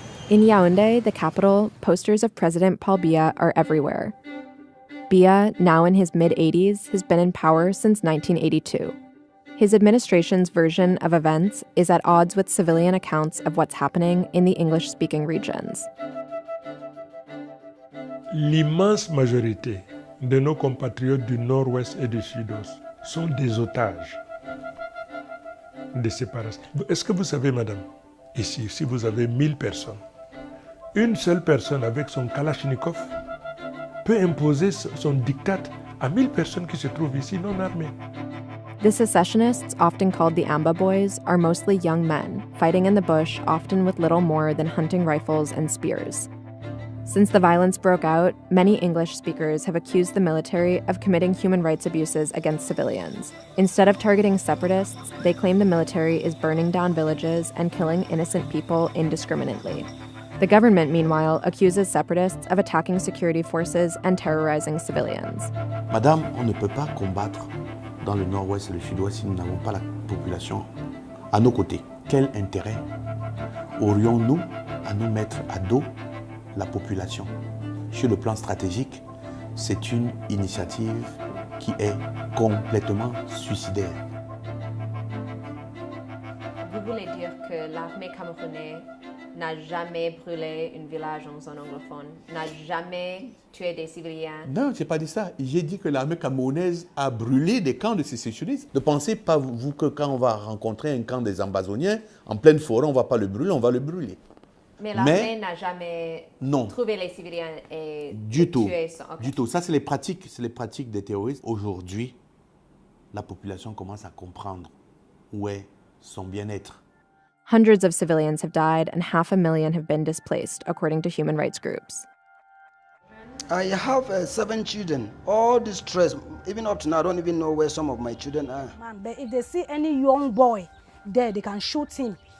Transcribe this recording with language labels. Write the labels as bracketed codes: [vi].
[en] In Yaoundé, the capital, posters of President Paul Biya are everywhere. Biya, now in his mid-80s, has been in power since 1982. His administration's version of events is at odds with civilian accounts of what's happening in the English-speaking regions. [fr] L'immense majorité de nos compatriotes du Nord-Ouest et du Sud-Ouest sont des otages des séparations. Est-ce que vous savez, madame, ici, si vous avez 1000 personnes, une seule personne avec son Kalachnikov peut imposer son diktat à 1000 personnes qui se trouvent ici non armées. [en] The secessionists, often called the Amba Boys, are mostly young men, fighting in the bush, often with little more than hunting rifles and spears. Since the violence broke out, many English speakers have accused the military of committing human rights abuses against civilians. Instead of targeting separatists, they claim the military is burning down villages and killing innocent people indiscriminately. The government, meanwhile, accuses separatists of attacking security forces and terrorizing civilians. [fr] Madame, on ne peut pas combattre dans le nord-ouest et le sud-ouest si nous n'avons pas la population à nos côtés. Quel intérêt aurions-nous à nous mettre à dos la population? Sur le plan stratégique, c'est une initiative qui est complètement suicidaire. Vous voulez dire que l'armée camerounaise n'a jamais brûlé un village en zone anglophone, n'a jamais tué des civiliens? Non, je n'ai pas dit ça. J'ai dit que l'armée camerounaise a brûlé des camps de sécessionnistes. Ne pensez pas, vous, que quand on va rencontrer un camp des Ambazoniens, en pleine forêt, on ne va pas le brûler, on va le brûler. Mais l'armée n'a jamais trouvé les civiliens et du tout. tué ça. Okay. Du tout. Ça, c'est les pratiques des terroristes. Aujourd'hui, la population commence à comprendre où est son bien-être. [en] Hundreds of civilians have died and 500,000 have been displaced, according to human rights groups. I have 7 children, all distressed. Even up to now, I don't even know where some of my children are. Man, but if they see any young boy there, they can shoot him.